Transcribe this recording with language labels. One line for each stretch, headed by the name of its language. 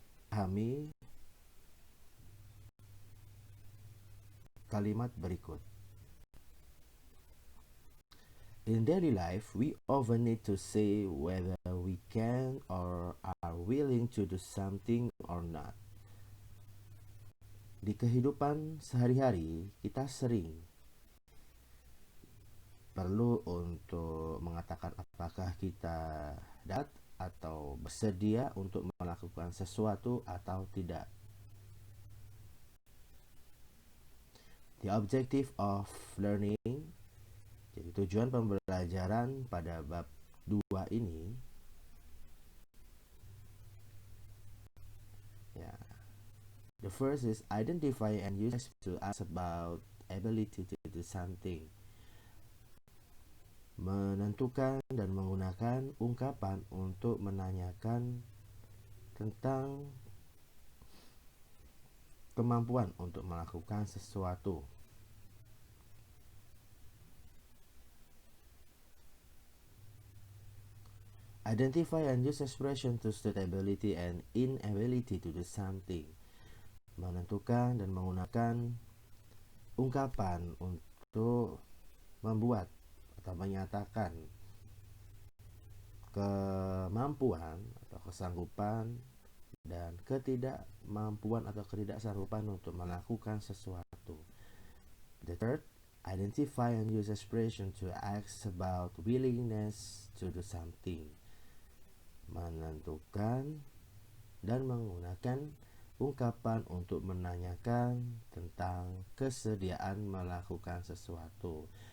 Indonesian: Pahami kalimat berikut.
English: In daily life, we often need to say whether we can or are willing to do something or not.
Indonesian: Di kehidupan sehari-hari, kita sering perlu untuk mengatakan apakah kita dapat atau bersedia untuk melakukan sesuatu atau tidak.
English: The objective of learning,
Indonesian: jadi tujuan pembelajaran pada bab 2 ini, ya.
English: The first is identify and use to ask about ability to do something.
Indonesian: Menentukan dan menggunakan ungkapan untuk menanyakan tentang kemampuan untuk melakukan sesuatu.
English: Identify and use expression to state ability and inability to do something.
Indonesian: Menentukan dan menggunakan ungkapan untuk membuat atau menyatakan kemampuan atau kesanggupan dan ketidakmampuan atau ketidaksanggupan untuk melakukan sesuatu.
English: The third, identify and use expression to ask about willingness to do something.
Indonesian: Menentukan dan menggunakan ungkapan untuk menanyakan tentang kesediaan melakukan sesuatu.